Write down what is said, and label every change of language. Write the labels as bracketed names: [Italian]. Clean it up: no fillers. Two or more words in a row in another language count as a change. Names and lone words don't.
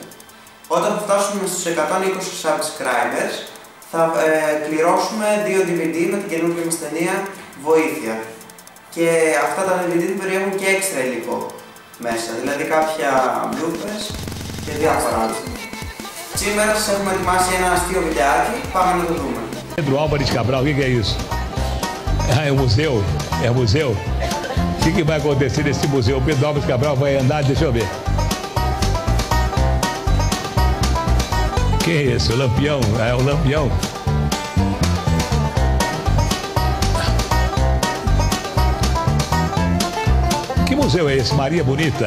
[Greek] Όταν θα φτάσουμε στους 120 subscribers, θα κληρώσουμε 2 DVD με την καινούργια μας ταινία Βοήθεια. Και αυτά τα DVD περιέχουν και έξτρα υλικό μέσα, δηλαδή κάποια bloopers και διάφορα άλλα. Σήμερα σας έχουμε ετοιμάσει ένα αστείο βιντεάκι, πάμε να το δούμε. [Portuguese] Pedro Álvares Cabral, o que é isso? Ah, é o museu? É o museu? O que vai acontecer nesse museu? O Pedro Álvares Cabral vai andar, deixa eu ver. Que é isso? O Lampião? É o Lampião. Que museu é esse? Maria Bonita?